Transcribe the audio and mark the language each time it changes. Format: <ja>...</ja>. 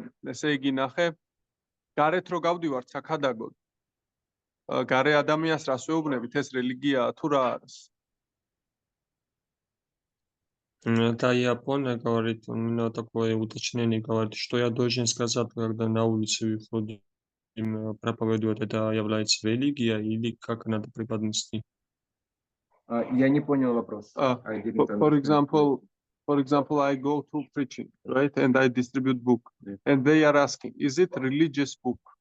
<ka>ესე იგი ნახე, გარეთ რო გავდივართ საქადაგოდ, გარე ადამიანს რას ვეუბნებით, ეს რელიგიაა თუ რა არის?</ka> <ru>Да, я понял, говорит, у меня такое уточнение, говорит, что я должен сказать, когда на улице выходим проповедуют, это является религия или как надо преподнести? Я не понял вопрос.</ru> <en>For example, I go to preaching, right, and I distribute book, and they are asking, is it religious book?</en>